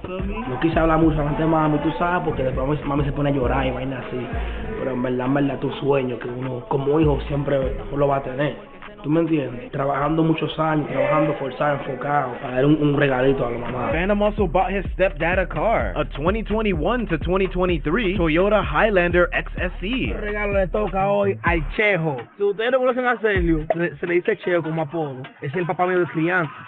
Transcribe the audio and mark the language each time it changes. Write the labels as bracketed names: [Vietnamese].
[Spanish] No quise hablar mucho ante mami, tú sabes, porque después mami se pone a llorar y vaina así. Pero en verdad, tu sueño, que uno como hijo siempre lo va a tener. ¿Tú me entiendes? Trabajando muchos años, trabajando forzado, enfocado, para dar un regalito a la mamá. [English] Phantom also bought his stepdad a car, a 2021 to 2023 Toyota Highlander XSE. [Spanish] El regalo le toca hoy al Chejo. Si ustedes no conocen a Celio, se le dice Chejo como apodo. Es el papá mío de crianza.